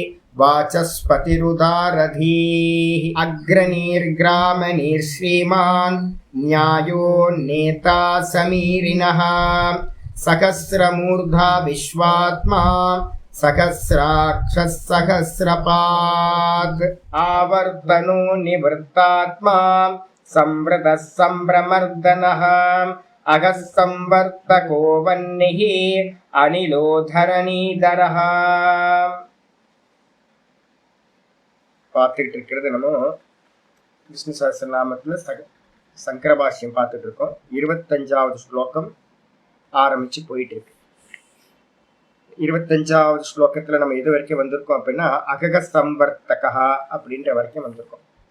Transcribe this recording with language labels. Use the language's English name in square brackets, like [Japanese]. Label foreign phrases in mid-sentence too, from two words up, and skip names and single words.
[Sanskrit] वाचस्पतिरुदारधीः अग्रनीर्ग्रामनीर्श्रीमान् न्यायो नेता समीरिणः सहस्रमूर्धा विश्वात्मा सहस्राक्षः सहस्रपाद आवर्तनो निवृत्तात्मा संवृतः संभ्रमर्दनः अगः संवर्तको वह्निः अनिलो धरणीधरः. [Tamil] பார்த்துட்டு இருக்கிறது நம்ம விஷ்ணு சஹஸ்ரநாமத்துல சங்கரபாஷ்யம் பார்த்துட்டு இருக்கோம். 25வது ஸ்லோகம் ஆரம்பிச்சு போயிட்டு இருக்கு. 25வது ஸ்லோகத்துல நம்ம எது வரைக்கும் வந்திருக்கோம் அப்படின்னா அகக சம்வர்த்தகா அப்படின்ற வரைக்கும் வந்திருக்கோம்.